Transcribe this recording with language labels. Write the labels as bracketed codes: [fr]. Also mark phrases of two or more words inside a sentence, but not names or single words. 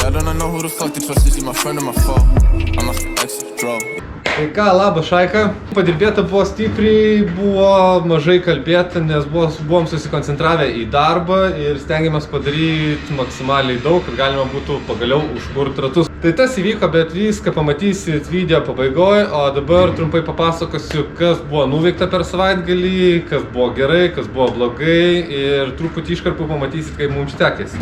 [en] wanna know who the fuck to trust, is he my friend or my foe? I'm a ex-draw. [lt] Tai ką, labas Šaika. Padirbėta buvo stipriai, buvo mažai kalbėta, nes buvom susikoncentravę į darbą ir stengiamės padaryti maksimaliai daug, kad galima būtų pagaliau užkurti ratus. Tai tas įvyko, bet viską pamatysit video pabaigoje, o dabar trumpai papasakosiu, kas buvo nuveikta per savaitgalį, kas buvo gerai, kas buvo blogai ir truputį iškarpų pamatysit, kaip mums sekėsi.